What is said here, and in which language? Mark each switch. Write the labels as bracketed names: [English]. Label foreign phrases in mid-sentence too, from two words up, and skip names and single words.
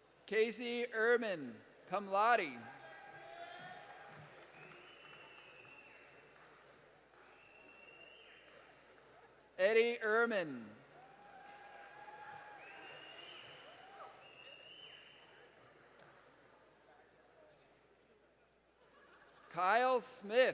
[English] Casey Ehrman, [Latin] cum laude. [English] Eddie Ehrman. Kyle Smith.